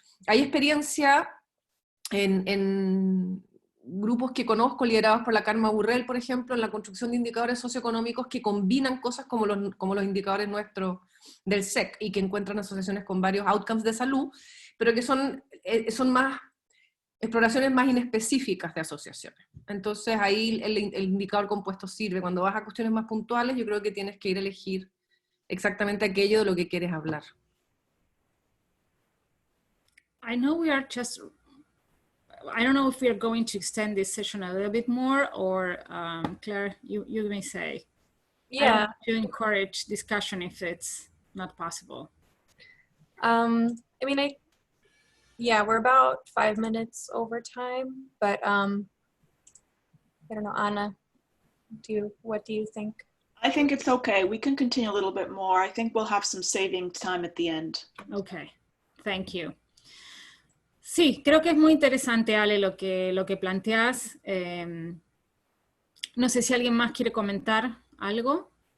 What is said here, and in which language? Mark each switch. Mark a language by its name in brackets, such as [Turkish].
[Spanish] Hay experiencia en grupos que conozco, liderados por la Karma Burrell, por ejemplo, en la construcción de indicadores socioeconómicos que combinan cosas como los indicadores nuestros del SEC, y que encuentran asociaciones con varios outcomes de salud, pero que son más exploraciones más inespecíficas de asociaciones. Entonces ahí el indicador compuesto sirve. Cuando vas a cuestiones más puntuales, yo creo que tienes que ir a elegir exactamente aquello de lo que quieres hablar. [English] I know we are just, I don't know if we are going to extend this session a little bit more, or Claire, you may say. Yeah. To encourage discussion if it's not possible. I mean, yeah, we're about 5 minutes over time, but I don't know, Anna, what do you think? I think it's okay. We can continue a little bit more. I think we'll have some saving time at the end. Okay, thank you. [Spanish] Sí, creo que es muy interesante, Ale, lo que planteas. No sé si alguien más quiere comentar algo.